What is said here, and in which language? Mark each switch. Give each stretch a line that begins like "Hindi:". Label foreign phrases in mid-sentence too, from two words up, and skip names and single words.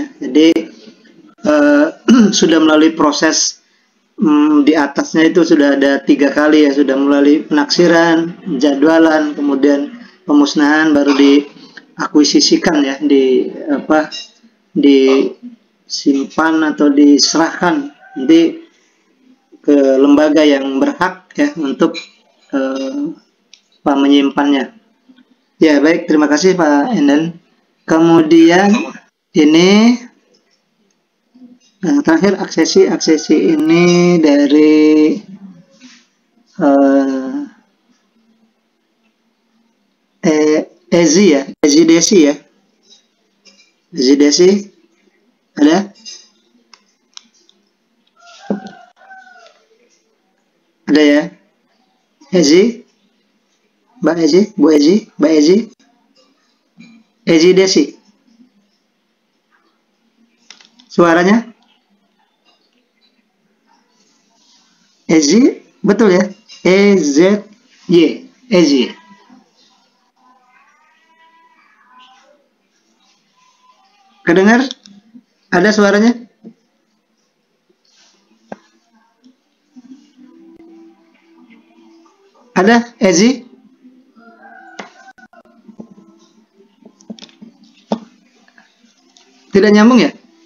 Indonesian: Jadi sudah melalui proses di atasnya itu sudah ada 3 kali ya, sudah melalui penaksiran, jadwalan, kemudian pemusnahan, baru diakuisisikan ya, disimpan atau diserahkan nanti ke lembaga yang berhak ya untuk menyimpannya. Ya, baik, terima kasih Pak Enden. Kemudian ini terakhir aksesi ini dari Ezi ya, Ezi Desi ya. Ezi Desi ada? Ada ya? Ezi? Mbak Ezi? Bu Ezi? Mbak Ezi? Ezi Desi? Suaranya? Ezi? Betul ya? E-Z-Y. Ezi. Kedengar? Ada suaranya? Ada Ezi? Tidak nyambung ya?